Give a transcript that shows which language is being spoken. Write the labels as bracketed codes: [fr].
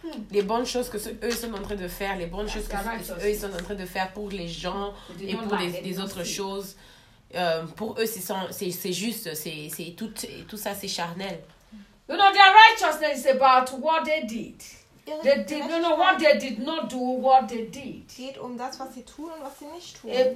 [fr] Les bonnes choses que eux sont en train de faire, les bonnes choses que eux sont en train de faire pour les gens et pour les autres choses. Pour eux, c'est juste, c'est tout ça, c'est charnel. [en] You know, their righteousness is about what they did. They did, you know what they did not do, what they did. [de] Geht um das, was sie tun und was sie nicht tun.